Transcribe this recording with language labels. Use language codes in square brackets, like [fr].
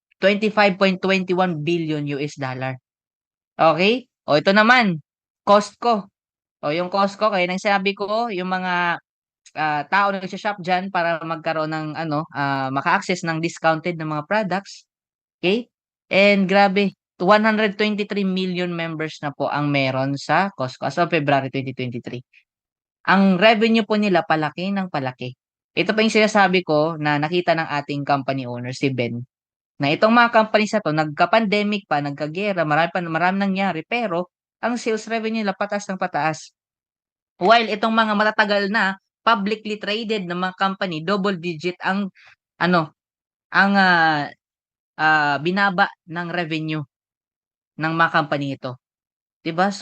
[en] $25.21 billion. Okey? [tl] Ito naman, Costco. Yung Costco kaya ng sinabi ko yung mga, tao na nagsho-shop diyan para magkaroon ng maka-access ng discounted na mga products, okey? And grabe, 123 million members na po ang meron sa Costco as of February 2023. Ang revenue po nila palaki ng palaki. Ito pa yung sinasabi ko na nakita ng ating company owner si Ben, na itong mga companies na 'to nagka-pandemic pa, nagkagiyera, marami nangyari pero ang sales revenue nila pataas ng pataas. While itong mga matatagal na publicly traded na mga company, double digit ang ano, ang, binaba ng revenue ng mga company ito, 'di ba?